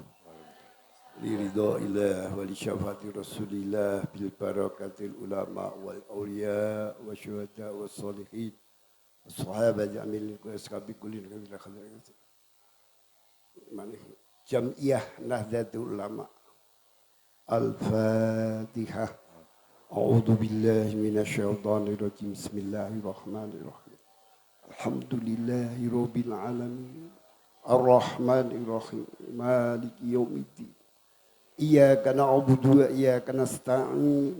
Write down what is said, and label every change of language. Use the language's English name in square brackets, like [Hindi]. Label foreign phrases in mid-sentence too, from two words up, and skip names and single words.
[Arabic] لرضا الله ولشفاعة رسول الله بالبركة العلماء والأولياء والشهداء والصالحين صحابة جميل أصحاب كل إلى خير. Jam'iyah Nahdlatul Ulama. Al-Fatihah. أعوذ بالله من الشيطان الرجيم. بسم الله الرحمن الرحيم. الحمد لله رب العالمين. الرحمن الرحيم. مالك يوم الدين. إياك نعبد وإياك نستعين.